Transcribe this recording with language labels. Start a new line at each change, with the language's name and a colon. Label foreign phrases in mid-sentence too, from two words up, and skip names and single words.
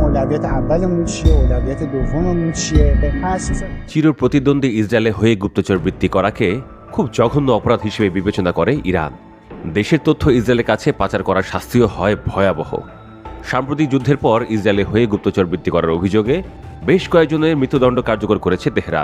Persian: اولویت اولمون چیه اولویت دوممون چیه به هر چیز
Bangla: চির প্রতিদ্বন্দ্বী ইসরায়েলে হয়ে গুপ্তচর বৃত্তি করাকে খুব জঘন্য অপরাধ হিসেবে বিবেচনা করে ইরান। দেশের তথ্য ইসরায়েলের কাছে পাচার করার শাস্তিও হয় ভয়াবহ। সাম্প্রতিক যুদ্ধের পর ইসরায়েলে হয়ে গুপ্তচর বৃত্তি করার অভিযোগে বেশ কয়েকজনের মৃত্যুদণ্ড কার্যকর করেছে তেহরান।